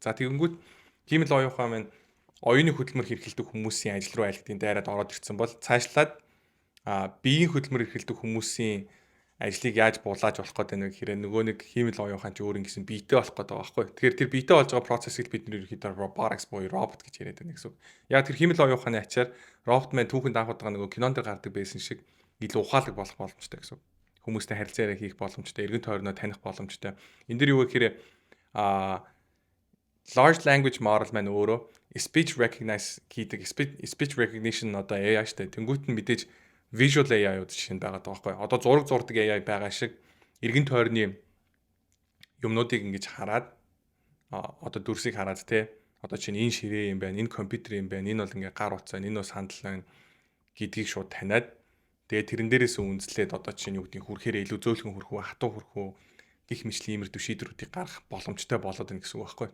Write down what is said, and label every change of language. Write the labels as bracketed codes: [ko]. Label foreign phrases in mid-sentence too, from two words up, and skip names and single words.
[mn] За тэгэнгүүт химэл оюухан маань оюуны хөдөлмөр хэрэглэдэг хүмүүсийн ажил руу айлгдын дайраад ороод ирсэн бол цаашлаад биеийн хөдөлмөр хэрэглэдэг хүмүүсийн ажлыг яаж булааж болох гэдэг нь гэхээр нөгөө нэг химэл оюухан ч өөр ингэсэн биетэй болох гэдэг байгаа байхгүй. Тэгэхээр тэр биетэй болж байгаа процессыг бид нэр ерөнхийдөө robotics буюу робот гэж яриад байна гэсэн үг. Яг тэр химэл оюуханы ачаар робот маань түүхэнд анхуд байгаа нөгөө кинонд гардаг байсан шиг илүү ухаалаг болох боломжтой гэсэн үг. Хүмүүстэй харилцаараа хийх боломжтой, эргэн тойрноо таних боломжтой. Энд дэр юу гэхээр [en] large language model [mn] маань өөрөө [en] speech recognition [mn] одоо AI штэ. Тэнгүүт нь мэдээж [en] visual AI-уд [mn] жишээ нь байгаа байхгүй. Одоо зураг зурдаг AI байгаа шиг эргэн тойрны юмнуудыг ингэж хараад одоо дүрсийг хараад те одоо чинь энэ ширээ юм байна, энэ компьютер юм байна, энэ бол ингээ гар утсаа, энэ бол сандал байна гэдгийг шууд таниад тэгээ тэрэн дээрээс үндэслээд одоо чинь юу гэдгийг хүрхээр илүү зөөлхөн хүрхүү, хатуу хүрхүү гих мэтлийн иймэрдүү шийдвэрүүдийг гаргах боломжтой болоод байна гэсэн үг байхгүй.